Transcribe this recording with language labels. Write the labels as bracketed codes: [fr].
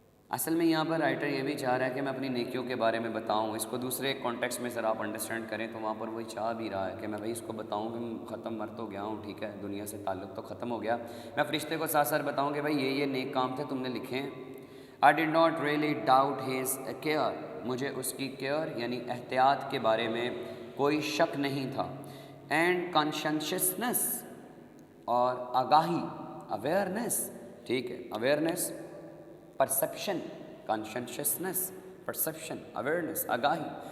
[ur] اصل میں یہاں پر رائٹر یہ بھی چاہ رہا ہے کہ میں اپنی نیکیوں کے بارے میں بتاؤں. اس کو دوسرے کانٹیکسٹ میں ذرا آپ انڈرسٹینڈ کریں تو وہاں پر وہی چاہ بھی رہا ہے کہ میں بھائی اس کو بتاؤں کہ ختم مر تو گیا ہوں, ٹھیک ہے, دنیا سے تعلق تو ختم ہو گیا, میں فرشتے کو ساتھ ساتھ بتاؤں کہ بھائی یہ نیک کام تھے تم نے لکھے ہیں. [en] I did not really doubt his care. [ur] مجھے اس کی کیئر یعنی احتیاط کے بارے میں کوئی شک نہیں تھا. اینڈ کانشنشسنس اور آگاہی, اویئرنیس, ٹھیک ہے, اویئرنیس, پرسیپشن, کانشنشسنس, پرسیپشن, اویئرنیس, آگاہی.